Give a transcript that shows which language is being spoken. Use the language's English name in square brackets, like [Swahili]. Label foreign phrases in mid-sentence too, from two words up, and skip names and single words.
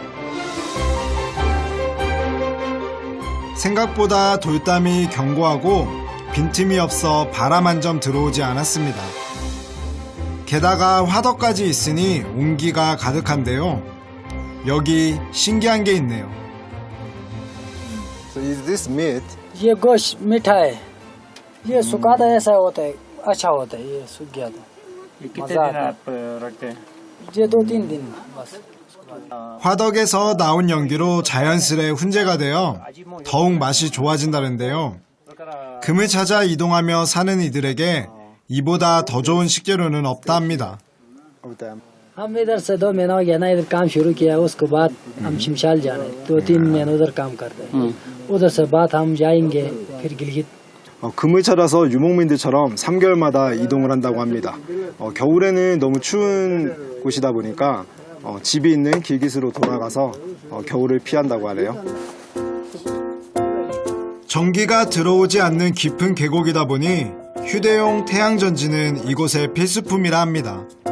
[Korean] 생각보다 돌담이 견고하고 빈틈이 없어 바람 한 점 들어오지 않았습니다. 게다가 화덕까지 있으니 온기가 가득한데요. 여기 신기한 게 있네요. [English] So is this meat? [Urdu] یہ گوشت میٹھا ہے یہ سوکھا تھا ایسا ہوتا ہے اچھا ہوتا ہے یہ سوکھ گیا تھا کتنے دن آپ رکھتے ہیں? یہ 2-3 دن بس [Korean] 화덕에서 나온 연기로 자연스레 훈제가 되어 더욱 맛이 좋아진다는데요. 금을 찾아 이동하며 사는 이들에게 이보다 더 좋은 식재료는 없다 합니다. [Urdu] ہم ادھر سے 2 مہینہ ہو گیا نا ادھر کام شروع کیا اس کے بعد ہم شمشال جا رہے ہیں 2-3 مہینے ادھر کام کرتے ہیں ادھر سے بعد ہم جائیں گے پھر گلگت [Korean] 금을 찾아서 유목민들처럼 3개월마다 이동을 한다고 합니다. 겨울에는 너무 추운 곳이다 보니까 집이 있는 길깃으로 돌아가서 겨울을 피한다고 하네요. 전기가 들어오지 않는 깊은 계곡이다 보니 휴대용 태양전지는 이곳의 필수품이라 합니다.